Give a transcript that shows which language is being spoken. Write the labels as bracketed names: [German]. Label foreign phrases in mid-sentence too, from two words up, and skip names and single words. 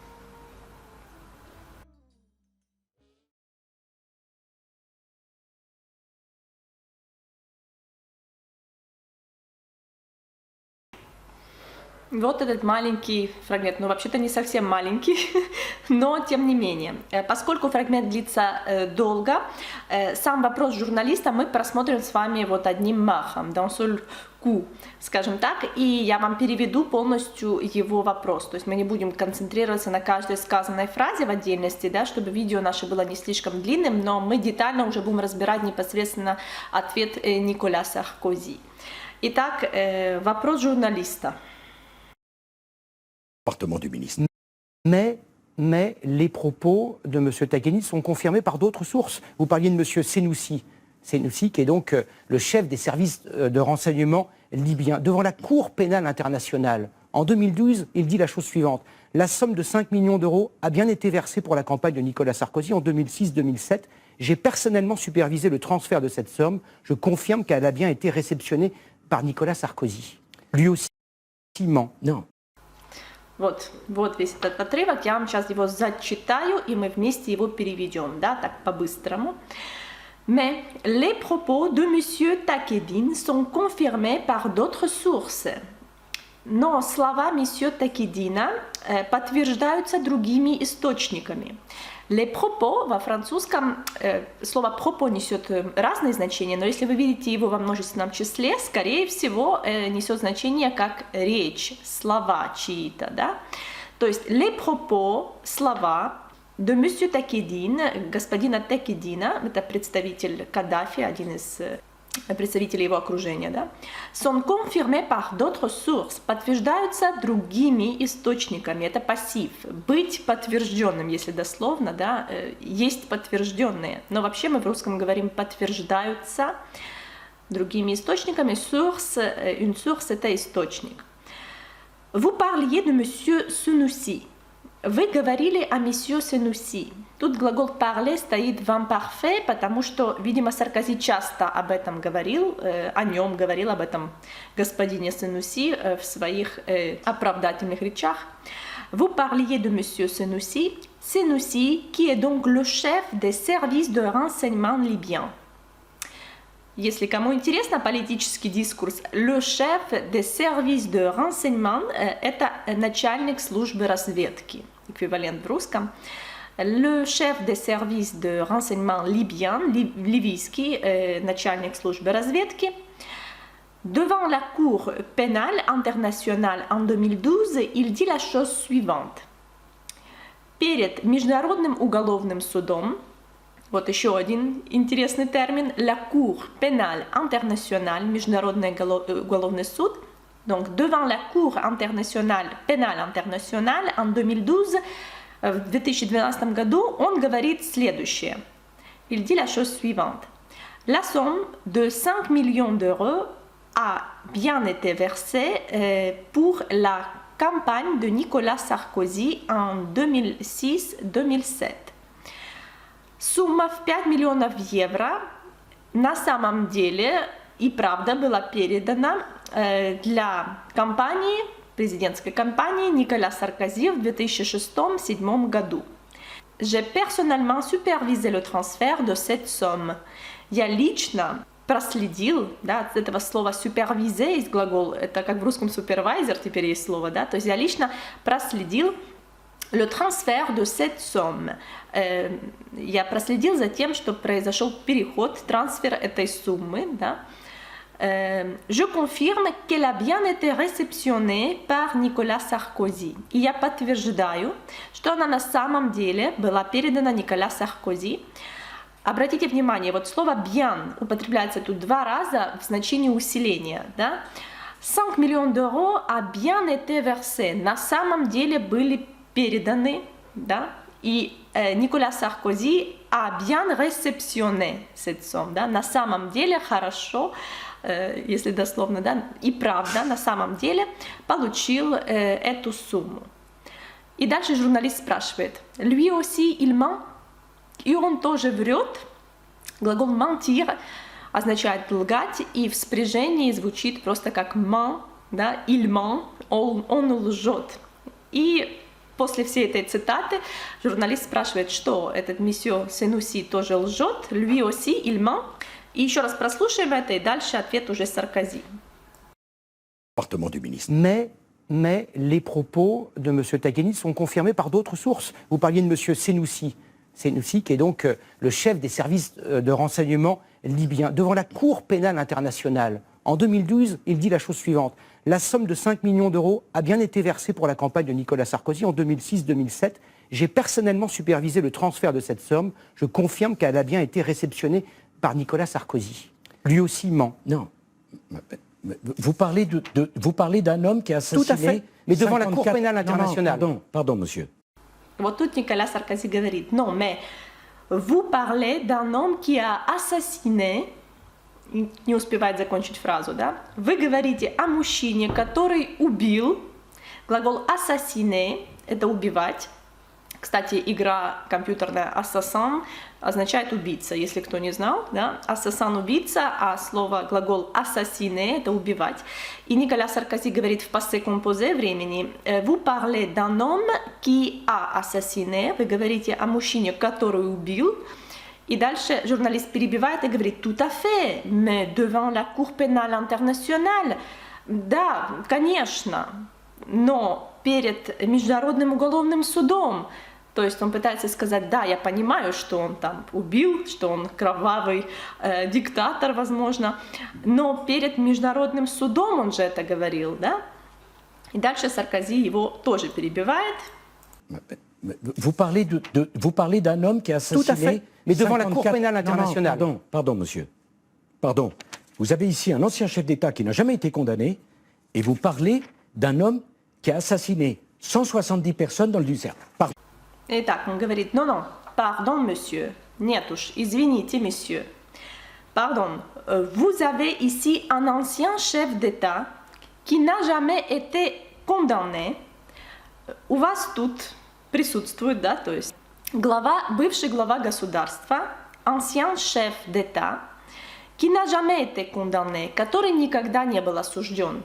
[Russian] Вот этот маленький фрагмент, ну вообще-то не совсем маленький, но тем не менее. Поскольку фрагмент длится долго, сам вопрос журналиста мы просмотрим с вами вот одним махом, [French] d'un seul coup, [Russian] скажем так, и я вам переведу полностью его вопрос. То есть мы не будем концентрироваться на каждой сказанной фразе в отдельности, да, чтобы видео наше было не слишком длинным, но мы детально уже будем разбирать непосредственно ответ Николя Саркози. Итак, вопрос журналиста. [French] Département du ministre. Mais les propos de M. Takeni sont confirmés par d'autres sources. Vous parliez de M. Senoussi. Senoussi, qui est donc le chef des services de renseignement libyens. Devant la Cour pénale internationale, en 2012, il dit la chose suivante. La somme de 5 millions d'euros a bien été versée pour la campagne de Nicolas Sarkozy en 2006-2007. J'ai personnellement supervisé le transfert de cette somme. Je confirme qu'elle a bien été réceptionnée par Nicolas Sarkozy. Lui aussi ment. Non. [Russian] Вот весь этот отрывок, я вам сейчас его зачитаю, и мы вместе его переведем, да, так по-быстрому. [French] Mais les propos de Monsieur Takedine sont confirmés par d'autres sources. [Russian] Но слова Monsieur Takedina подтверждаются другими источниками. [French] Les propos [Russian] во французском, слово propos несет разные значения, но если вы видите его во множественном числе, скорее всего, несет значение как речь, слова чьи-то, да? То есть [French] les propos, слова de Monsieur Takedine, [Russian] господина Такедина, это представитель Каддафи, один из представители его окружения, да, [French] sont confirmés par d'autres sources, [Russian] подтверждаются другими источниками, это пассив, быть подтвержденным, если дословно, да, есть подтвержденные, но вообще мы в русском говорим подтверждаются другими источниками, [French] source, une source [Russian] это источник. [French] Vous parliez de Monsieur Senoussi. [Russian] Вы говорили о месье Сенусси. Тут глагол parler стоит в imparfait, потому что, видимо, Саркози часто об этом говорил, о нем говорил, об этом господине Сенусси в своих оправдательных речах. [French] Vous parliez de monsieur Senoussi, Senoussi, qui est donc le chef des services de renseignement libyens. [Russian] Если кому интересно политический дискурс, [French] le chef des services de renseignement – [Russian] это начальник службы разведки, эквивалент в русском. [French] Le chef des services de renseignement libyen, [Russian] ливийский начальник службы разведки. [French] Devant la Cour pénale internationale en 2012, il dit la chose suivante. [Russian] Перед Международным уголовным судом, вот еще один интересный термин, [French] la Cour pénale internationale, [Russian] Международный уголовный суд, [French] donc devant la Cour internationale, pénale internationale en 2012, [Russian] в 2012 году, он говорит следующее. [French] Il dit la chose suivante. La somme de 5 millions d'euros a bien été versée pour la campagne de Nicolas Sarkozy en 2006-2007. [Russian] Сумма в 5 миллионов евро на самом деле и правда была передана для кампании, президентской кампании Николя Саркози в 2006-2007 году. [French] J'ai personnellement supervisé le transfert de cette somme. [Russian] Я лично проследил, да, от этого слова superviser есть глагол, это как в русском supervisor теперь есть слово, да, то есть я лично проследил [French] le transfert de cette somme. [Russian] Я проследил за тем, что произошел переход, трансфер этой суммы, да. [French] Je confirme qu'elle a bien été réceptionnée par Nicolas Sarkozy. [Russian] И я подтверждаю, что она на самом деле была передана Николя Саркози. Обратите внимание, вот слово bien употребляется тут два раза в значении усиления. Да? [French] 5 millions d'euros a bien été versé. [Russian] На самом деле были переданы, да? [French] И Николя Саркози a bien réceptionné cette somme. [Russian] Да? На самом деле хорошо, если дословно, да, и правда, на самом деле получил эту сумму. И дальше журналист спрашивает, [French] lui aussi il ment? [Russian] И он тоже врет. Глагол mentir означает лгать, и в спряжении звучит просто как ment, да, [French] il ment, [Russian] он лжет. И после всей этой цитаты журналист спрашивает, что этот месье Сенуси тоже лжет, [French] lui aussi il ment. [Russian] И еще раз прослушаем это, и дальше ответ уже Саркози. [French] Département du ministre. Mais les propos de M. Taghiani sont confirmés par d'autres sources. Vous parliez de M. Senoussi. Senoussi, qui est donc le chef des services de renseignement libyens. Devant la Cour pénale internationale, en 2012, il dit la chose suivante. La somme de 5 millions d'euros a bien été versée pour la campagne de Nicolas Sarkozy en 2006-2007. J'ai personnellement supervisé le transfert de cette somme. Je confirme qu'elle a bien été réceptionnée par Nicolas Sarkozy. Lui aussi ment. Non. Vous parlez d'un homme qui a assassiné... Tout à fait. Mais devant la Cour pénale internationale. Pardon, monsieur. [Russian] Вот тут Николя Саркози говорит, [French] non, mais vous parlez d'un homme qui a assassiné, [Russian] не успевает закончить фразу, да? Вы говорите о мужчине, который убил, глагол assassiner, это убивать. Кстати, игра компьютерная Assassin означает убийца, если кто не знал, да? Assassin убийца, а слово глагол assassiner это убивать. И Николя Саркози говорит в [French] passé composé [Russian] времени, [French] vous parlez d'un homme qui a assassiné, [Russian] вы говорите о мужчине, который убил. И дальше журналист перебивает и говорит, [French] tout à fait, mais devant la Cour pénale internationale, [Russian] да, конечно, но перед Международным уголовным судом. То есть он пытается сказать, да, я понимаю, что он там убил, что он кровавый диктатор, возможно, но перед международным судом он же это говорил, да? И дальше Саркози его тоже перебивает. [French] Vous parlez d'un homme qui a assassiné... Tout à fait, mais devant la Cour pénale internationale. Pardon, monsieur. Pardon. Vous avez ici un ancien chef d'État qui n'a jamais été condamné, et vous parlez d'un homme qui a assassiné 170 personnes dans le désert. Pardon. [Russian] Итак, он говорит, [French] non, pardon, monsieur. [Russian] Нет уж, извините, [French] monsieur. Pardon, vous avez ici un ancien chef d'État qui n'a jamais été condamné. [Russian] У вас тут присутствует, да, то есть бывший глава государства, [French] ancien chef d'État, qui n'a jamais été condamné, [Russian] который никогда не был осужден.